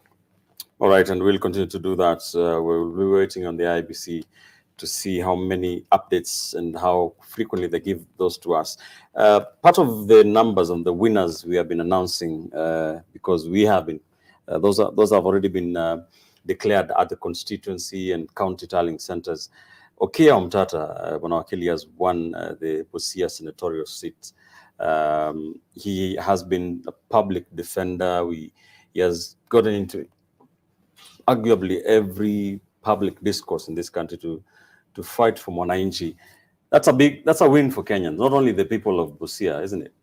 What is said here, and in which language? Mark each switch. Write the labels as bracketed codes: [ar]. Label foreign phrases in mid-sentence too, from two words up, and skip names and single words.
[en] All right, and we'll continue to do that. We'll be waiting on the IBC to see how many updates and how frequently they give those to us. Part of the numbers on the winners we have been announcing, because we have been, those have already been declared at the constituency and county tallying centers. Okia Omtata, Bwanawakili, has won the Busia senatorial seat. He has been a public defender. He has gotten into arguably every public discourse in this country to fight for Mwananchi. That's a win for Kenyans, not only the people of Busia, isn't it?